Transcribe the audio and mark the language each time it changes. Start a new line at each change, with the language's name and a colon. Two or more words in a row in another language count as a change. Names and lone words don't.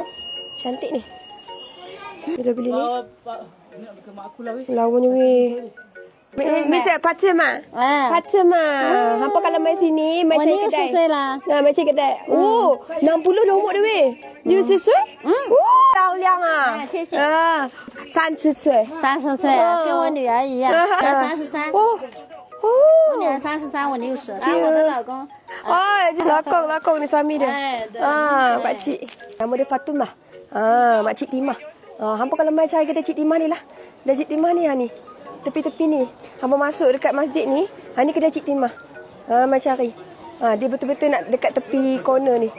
Malay: Cantik ni. Bila beli ni. Lawanya weh. Macam pacar mak. Pacar mak. Hampa kalau mai sini mai cari kedai. Mai cari kedai. Oh, 60 dah umur dia weh. You sesuai?
Chinese: 漂亮啊！谢谢。 30岁。 30岁，跟我女儿一样，女儿33。我女儿33，我60。然后我的老公。
Malay: Lakong ni suami dia. Pakcik. Nama dia Fatumah. Makcik Timah. Hampa kalau mai cari kedai Cik Timah ni lah. Kedai Cik Timah ni ni. Tepi-tepi ni. Hampa masuk dekat masjid ni. Ni kedai Cik Timah. Mai cari. Dia betul-betul nak dekat tepi corner ni.